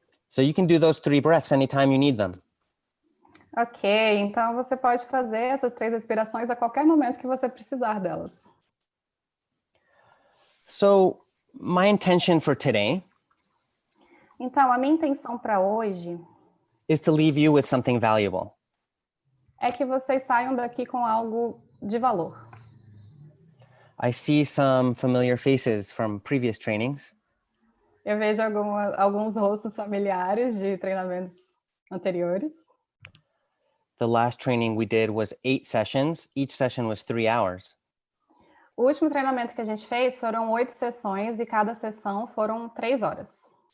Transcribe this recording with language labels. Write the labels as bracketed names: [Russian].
[English] So you can do those 3 breaths anytime you need them. [Portuguese] Ok, então você pode fazer essas 3 respirações a qualquer momento que você precisar delas. [English] So my intention for today [Portuguese] Então, a minha intenção para hoje [English] is to leave you with something valuable. [Portuguese] é que vocês saiam daqui com algo de valor. [English] I see some familiar faces from previous trainings. [Portuguese] Eu vejo alguns rostos familiares de treinamentos anteriores. [English] The last training we did was 8 sessions. Each session was 3 hours. [Portuguese] O último treinamento que a gente fez foram 8 sessões e cada sessão foram 3 horas.